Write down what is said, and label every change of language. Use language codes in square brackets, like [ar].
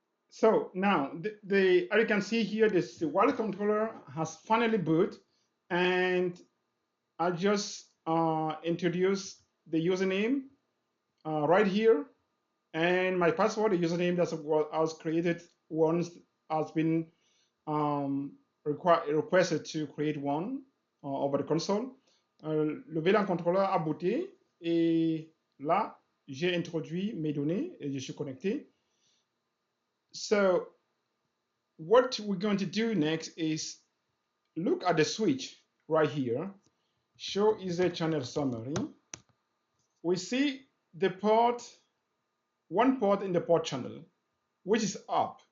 [en] So now, as you can see here, this wireless controller has finally boot, and I just introduce the username right here, and my password, the username that was created once has been um, requested to create one over the console. [fr] Le VLAN controller a booté et là, j'ai introduit mes données et je suis connecté. [en] So what we're going to do next is look at the switch right here. Show Ether channel summary. We see the port, one port in the port channel, which is up.